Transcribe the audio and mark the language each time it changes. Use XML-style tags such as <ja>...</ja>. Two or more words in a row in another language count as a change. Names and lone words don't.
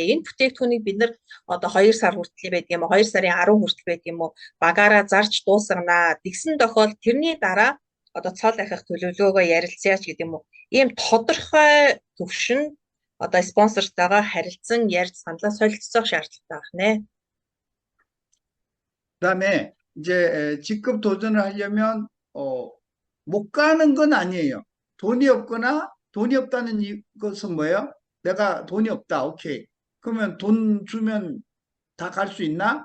<mn>Энэ бүтээгдэхүүнийг бид нар одоо 2 сар хүртэл байдаг юм уу? 2 сарын 10 хүртэл байдаг юм уу? Багаараа зарж дуусгана. Тэгсэн тохиолдолд тэрний дараа одоо цол ахих төлөвлөгөөгөө ярилцъяач гэдэг юм уу? Ийм тодорхой төвшин одоо спонсортойгоо харилцан ярьж саналаа солилцох шаардлагатай байна.</mn> <ko>그다음에 이제 직급 도전을 하려면 못 가는 건 아니에요. 돈이 없거나 돈이 없다는 것은 뭐예요? 내가 돈이 없다. 오케이. 그러면 돈 주면 다 갈 수 있나?</ko>